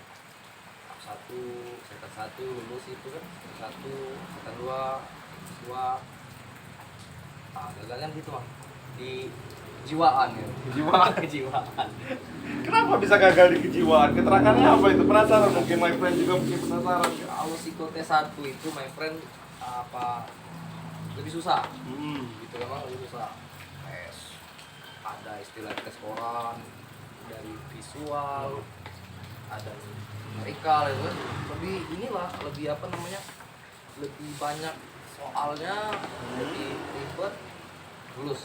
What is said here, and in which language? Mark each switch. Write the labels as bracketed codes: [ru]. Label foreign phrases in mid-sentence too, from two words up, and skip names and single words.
[id] Semester 1 lulus itu kan, semester 2. Gagalnya gitu Bang. Di kejiwaan ya. Kejiwaan. Kenapa bisa gagal di kejiwaan? Keterangannya apa itu? Penasaran mungkin [en] my friend [id] juga mungkin penasaran. Kalau psikotes 1 itu [en] my friend [id] lebih susah. Gitu memang lebih susah. Ada istilah tes koran dari visual, ada numerikal itu kan. Lebih banyak soalnya, lebih ribet, lulus.